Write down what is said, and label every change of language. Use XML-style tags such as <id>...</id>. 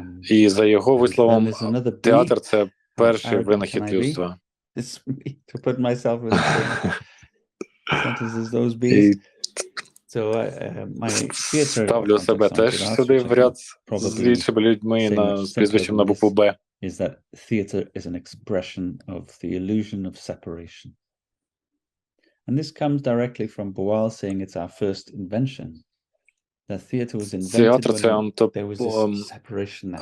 <uk>І за його висловом, театр – це перший винахід людства.</uk> <en>To put myself in the same sentence as those bees. So my theater</en> <uk>ставлю себе теж сюди в ряд з іншими людьми з прізвищем на букву Б.</uk> <en>Is that theater is an expression of the illusion of separation. And this comes directly from Boal saying it's our first invention. That theater was invented when there was this separation that</en>